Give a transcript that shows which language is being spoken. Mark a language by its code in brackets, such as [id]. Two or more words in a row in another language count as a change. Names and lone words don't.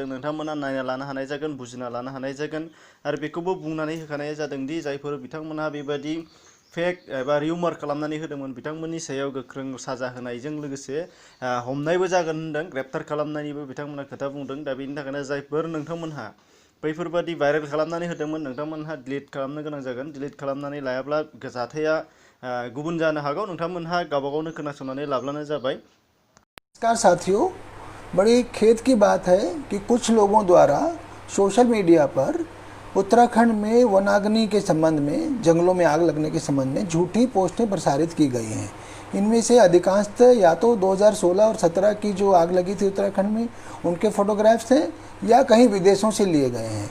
[brx] नोंथांमोना नायना लानो हानाय जागोन, बुजिना लानो हानाय जागोन। आरो बेखौबो बुंनानै होखानाय जादों दि जायफोर बिथांमोनहा बेबायदि फेक एबा रिउमार खालामनानै होदोंमोन बिथांमोननि सायाव गोख्रों साजा होनायजों लोगोसे हमनायबो जागोन होनदों, ग्रेप्टार खालामनायनिबो बिथांमोना खोथा बुंदों। दा बेनि थाखायनो जायफोर नोंथांमोनहा बैफोरबादि भाइरेल खालामनानै होदोंमोन नोंथांमोनहा डिलिट खालामनो गोनां जागोन। डिलिट खालामनानै लायाब्ला जाथाया गुबुन जानो हागौ। नोंथांमोनहा गावबा गावनो खोनासंनानै लाब्लानो जाबाय। [hi] नमस्कार साथियों, बड़ी खेद की बात है कि कुछ लोगों द्वारा [en] social media [hi] पर उत्तराखंड में वनाग्नि के संबंध में, जंगलों में आग लगने के संबंध में झूठी पोस्टें प्रसारित की गई हैं। इनमें से अधिकांशतः या तो 2016 और 17 की जो आग लगी थी उत्तराखंड में उनके फोटोग्राफ्स हैं या कहीं विदेशों से लिए गए हैं।